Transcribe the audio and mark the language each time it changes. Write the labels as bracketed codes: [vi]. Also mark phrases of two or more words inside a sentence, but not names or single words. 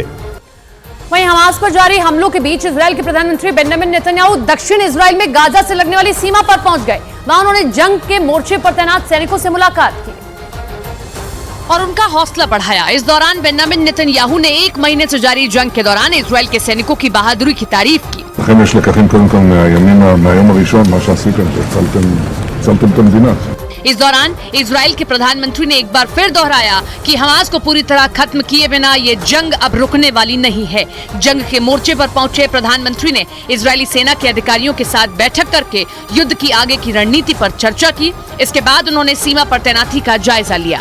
[hi] वहीं हमास पर जारी हमलों के बीच इजरायल के प्रधानमंत्री बेंजामिन नेतन्याहू दक्षिण इजरायल में गाजा से लगने वाली सीमा पर पहुंच गए। वहां उन्होंने जंग के मोर्चे पर तैनात सैनिकों से मुलाकात की और उनका हौसला बढ़ाया। इस दौरान बेंजामिन नेतन्याहू ने 1 महीने से जारी जंग के दौरान इजरायल के सैनिकों की बहादुरी की तारीफ की। [he] לכם יש לקחים קודם כל מהיום הראשון, מה שעשיתם, הצלתם את המדינה. [hi] इस दौरान इजरायल के प्रधानमंत्री ने एक बार फिर दोहराया कि हमास को पूरी तरह खत्म किए बिना ये जंग अब रुकने वाली नहीं है। जंग के मोर्चे पर पहुंचे प्रधानमंत्री ने इजरायली सेना के अधिकारियों के साथ बैठक करके युद्ध की आगे की रणनीति पर चर्चा की। इसके बाद उन्होंने सीमा पर तैनाती का जायजा लिया।